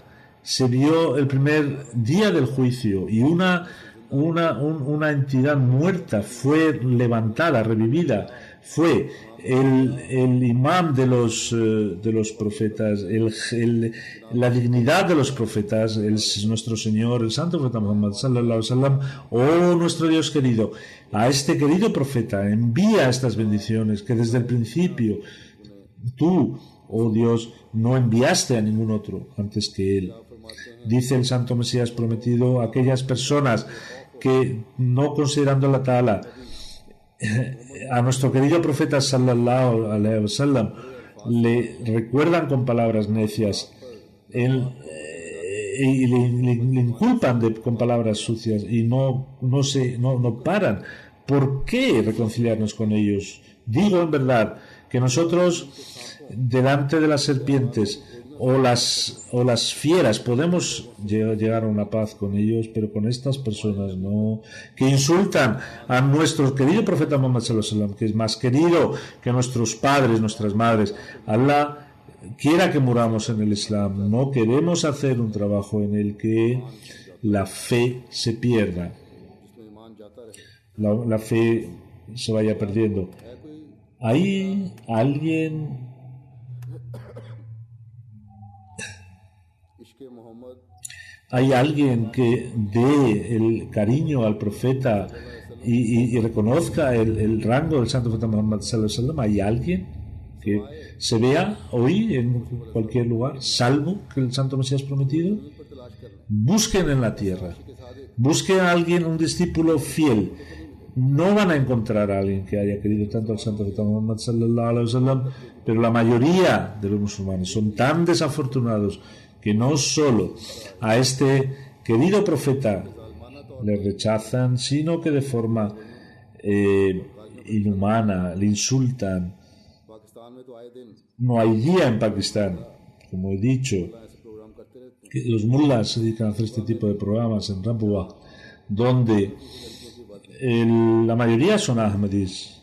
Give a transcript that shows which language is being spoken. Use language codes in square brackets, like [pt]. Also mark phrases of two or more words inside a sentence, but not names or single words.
[es] Se vio el primer día del juicio, y una entidad muerta fue levantada, revivida. Fue el imán de los profetas, la dignidad de los profetas, nuestro Señor, el Santo Profeta Muhammad [ar] صلى الله عليه وسلم. [es] Oh nuestro Dios querido, a este querido profeta envía estas bendiciones que desde el principio tú, oh Dios, no enviaste a ningún otro antes que él. Dice el Santo Mesías prometido, aquellas personas que, no considerando la Ta'ala, a nuestro querido profeta [ar] صلى الله عليه وسلم [es] le recuerdan con palabras necias, y le inculpan con palabras sucias, y no paran. ¿Por qué reconciliarnos con ellos? Digo en verdad que nosotros, delante de las serpientes o las fieras, podemos llegar a una paz con ellos, pero con estas personas no, que insultan a nuestro querido profeta Muhammad [ar] صلى الله عليه وسلم, [es] que es más querido que nuestros padres, nuestras madres. Allah quiera que muramos en el Islam. No queremos hacer un trabajo en el que la fe se pierda, la fe se vaya perdiendo. Hay alguien hay alguien que dé el cariño al profeta y reconozca el rango del santo profeta Muhammad [ar] صلى الله عليه وسلم. [es] Hay alguien que se vea hoy en cualquier lugar, salvo que el santo Mesías prometido. Busquen en la tierra, busquen a alguien, un discípulo fiel. No van a encontrar a alguien que haya querido tanto al santo profeta Muhammad [ar] صلى الله عليه وسلم, [es] pero la mayoría de los musulmanes son tan desafortunados que no solo a este querido profeta le rechazan, sino que de forma inhumana le insultan. No hay día en Pakistán, como he dicho, que los mullahs se dedican a hacer este tipo de programas en Rabwa, donde la mayoría son ahmadis.